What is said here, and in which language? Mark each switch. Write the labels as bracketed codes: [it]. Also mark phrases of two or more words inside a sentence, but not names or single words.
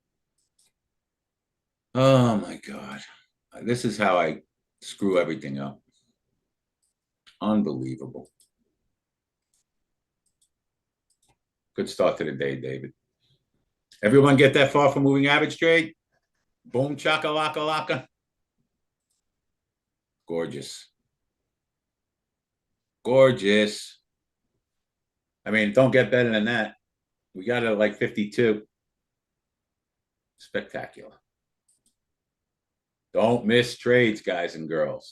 [en] Oh my God. This is how I screw everything up. Unbelievable. Good start to the day, David. Everyone get that far from moving average trade? Boom, chaka, laka, laka. Gorgeous. Gorgeous. I mean, don't get better than that. We got it at like 52. Spectacular. Don't miss trades, guys and girls.